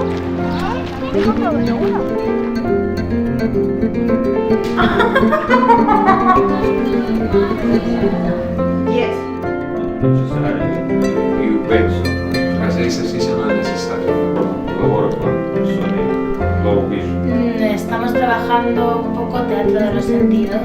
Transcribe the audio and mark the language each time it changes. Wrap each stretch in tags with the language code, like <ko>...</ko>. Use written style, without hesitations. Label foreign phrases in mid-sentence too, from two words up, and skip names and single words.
<es>¿Me he encontrado yo una?</es> <en>Yes.</en> <it>Io penso, ma se sì sarà necessario, lavoro con persone</it> <en>low vision.</en> <es>Estamos trabajando un poco teatro de los sentidos.</es>